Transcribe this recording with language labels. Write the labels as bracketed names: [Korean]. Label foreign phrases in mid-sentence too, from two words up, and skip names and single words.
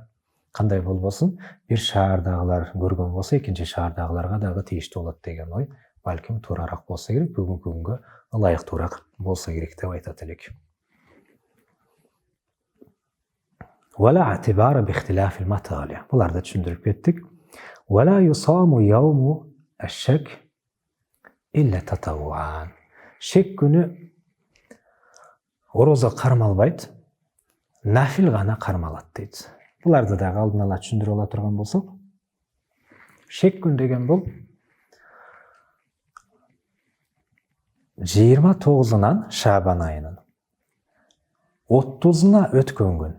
[Kyrgyz] Кандай болбосун, бир шаардагылар көргөн болсо, экинчи шаардагыларга дагы тийиштүү болот деген ой балким туурараак болсо керек, бүгүнкү күнгө ылайыктуураак болсо керек деп айтат элек. [Arabic] ولا اعتبار باختلاف المطالع. [Kyrgyz] Буларды түшүндүрүп кеттик. [Arabic] ولا يصام يوم الشك إلا تطوعا. [Kyrgyz] Шек күнү орозо кармалбайт, нафил гана кармалат дейт. Буларды дагы алдын ала түшүндүрүп ала турган болсок, шек күн деген бул 29-нан Шабан айынын 30-на өткөн күн.